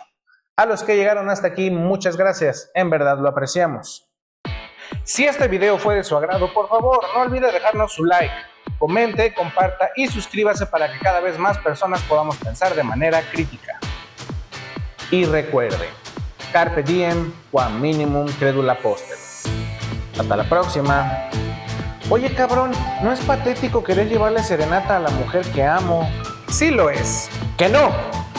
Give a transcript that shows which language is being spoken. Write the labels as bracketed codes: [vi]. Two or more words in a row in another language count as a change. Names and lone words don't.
[es] A los que llegaron hasta aquí, muchas gracias, en verdad lo apreciamos. Si este video fue de su agrado, por favor, no olvide dejarnos su like, comente, comparta y suscríbase para que cada vez más personas podamos pensar de manera crítica. Y recuerde, [la] carpe diem, quam minimum credula postet. [es] Hasta la próxima. Oye cabrón, ¿no es patético querer llevarle serenata a la mujer que amo? Sí lo es. ¡Que no!